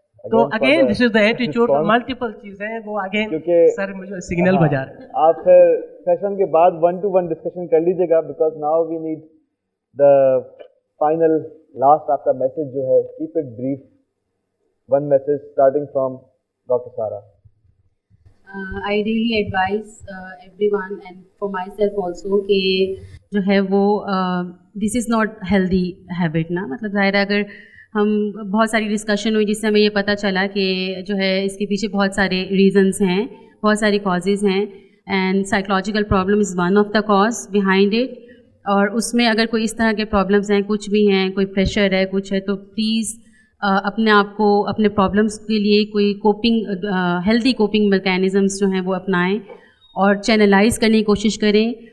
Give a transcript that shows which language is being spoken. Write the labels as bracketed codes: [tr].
[ur] تو again [en] this is the attitude, [ur] multiple چیزیں ہیں وہ اگین سر مجھے سگنل بجا رہے ہیں. آپ پھر سیشن کے بعد 1-to-1 ڈسکشن کر لیجیے گا, [en] because now we need the final last [ur] آپ کا میسج جو ہے, [en] Keep it brief, one message starting from doctor Sara. I really advise everyone and for myself also [ur] کہ جو ہے وہ [en] this is not healthy habit نا. [ur] مطلب ظاہر ہے اگر ہم بہت ساری ڈسکشن ہوئی جس سے ہمیں یہ پتہ چلا کہ جو ہے اس کے پیچھے بہت سارے ریزنس ہیں, بہت ساری کازز ہیں, [en] And psychological problem is one of the cause behind it. [ur] اور اس میں اگر کوئی اس طرح کے پرابلمس ہیں, کچھ بھی ہیں, کوئی پریشر ہے, کچھ ہے, تو پلیز اپنے آپ کو اپنے پرابلمس کے لیے کوئی کوپنگ ہیلدی کوپنگ میکینزمس جو ہیں وہ اپنائیں اور چینلائز کرنے کی کوشش کریں.